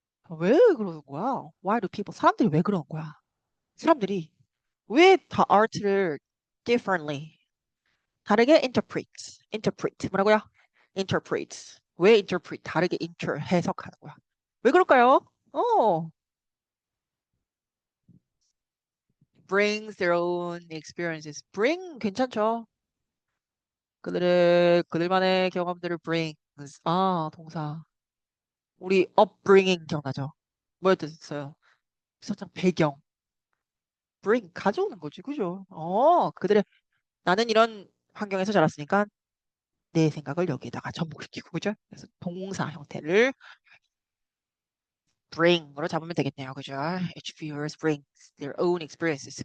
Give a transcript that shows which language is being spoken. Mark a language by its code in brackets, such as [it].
[ko] 왜 그러는 거야? [en] Why do people? [ko] 사람들이 왜 그러는 거야? 사람들이 왜 다 art를 differently 다르게 interpret 뭐라고요? interpret 왜 interpret 다르게 해석하는 거야? 왜 그럴까요? [en] 어 brings their own experiences bring [ko] 괜찮죠? 그들만의 경험들을 brings 동사 우리 upbringing 기억나죠? 뭐였었어요? 살짝 배경 bring 가져오는 거지 그죠? 그들의 나는 이런 환경에서 자랐으니까 내 생각을 여기에다가 접목시키고 그죠? 그래서 동사 형태를 bring으로 잡으면 되겠네요. 그죠? [en] Each viewers brings their own experiences.